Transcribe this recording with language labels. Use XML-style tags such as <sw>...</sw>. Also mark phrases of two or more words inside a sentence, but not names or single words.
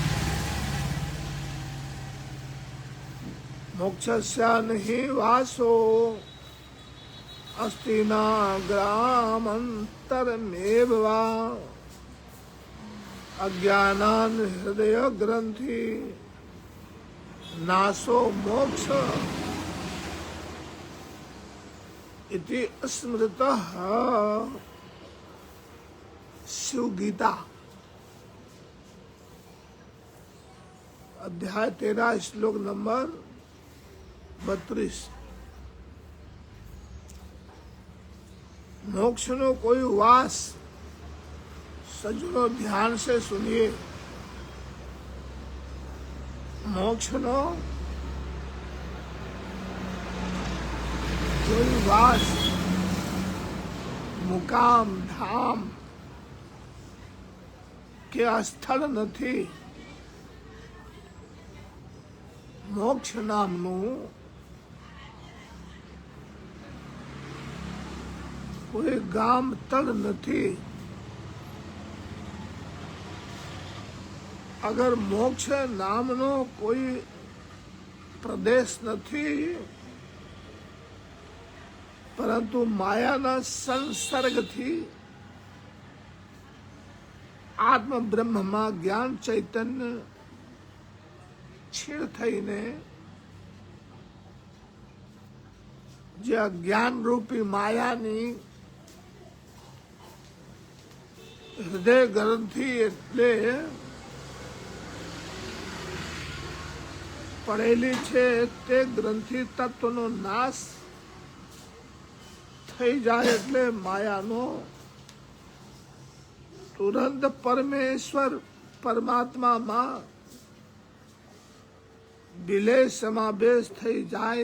<sa>मोक्षस्य नहि वासो अस्ति नाग्रामंतरमेव वा अज्ञानान हृदय ग्रंथि नाशो मोक्ष इति स्मृतः।</sa> <hi>शिव गीता अध्याय 13 श्लोक नंबर 32। मोक्ष नो कोई वास सज्जनों ध्यान से सुनिए। मोक्ष नो कोई वास मुकाम धाम के स्थल નથી।</hi> <gu>મોક્ષ નામનું કોઈ ગામ તળ નથી। અગર મોક્ષ નામનો કોઈ પ્રદેશ નથી, પરંતુ માયાના સંસર્ગથી આત્મ બ્રહ્મમાં જ્ઞાન ચૈતન્ય છીણ થઈને જે અજ્ઞાન રૂપી માયાની હૃદય ગ્રંથિ એટલે પડેલી છે તે ગ્રંથિ તત્વનો નાશ થઈ જાય એટલે માયાનો તુરંત પરમેશ્વર પરમાત્મામાં વિલય સમાવેશ થઈ જાય.</gu>